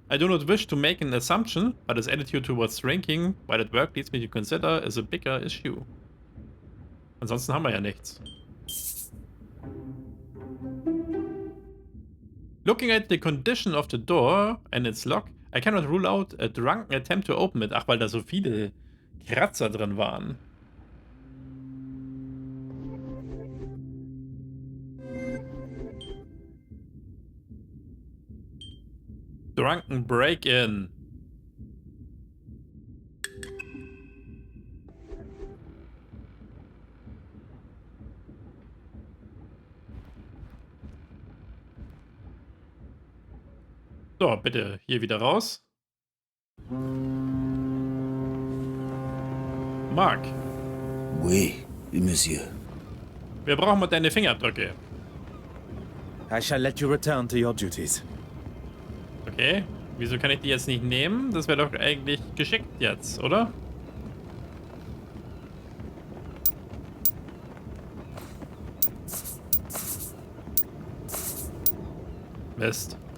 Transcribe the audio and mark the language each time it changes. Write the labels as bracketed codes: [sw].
[en] I do not wish to make an assumption, but his attitude towards drinking while at work leads me to consider is a bigger issue. [de] Ansonsten haben wir ja nichts. [en] Looking at the condition of the door and its lock, I cannot rule out a drunken attempt to open it. [de] Ach, weil da so viele Kratzer drin waren. [en] Drunken Break-In. [de] So, bitte hier wieder raus. [en] Mark. [fr] Oui, monsieur. [de] Wir brauchen mal deine Fingerabdrücke. [en] I shall let you return to your duties. Okay. [de] Wieso kann ich die jetzt nicht nehmen? Das wäre doch eigentlich geschickt jetzt, oder? Mist.